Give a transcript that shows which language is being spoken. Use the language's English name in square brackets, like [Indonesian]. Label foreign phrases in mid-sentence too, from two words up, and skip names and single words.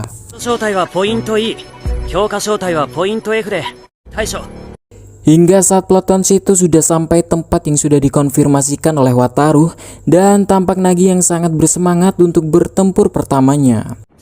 [Japanese] 招待はポイント E、 強化招待はポイント F で対処。 [Indonesian] Hingga saat Peleton itu sudah sampai tempat yang sudah dikonfirmasikan oleh Wataru, dan tampak Nagi yang sangat bersemangat untuk bertempur pertamanya.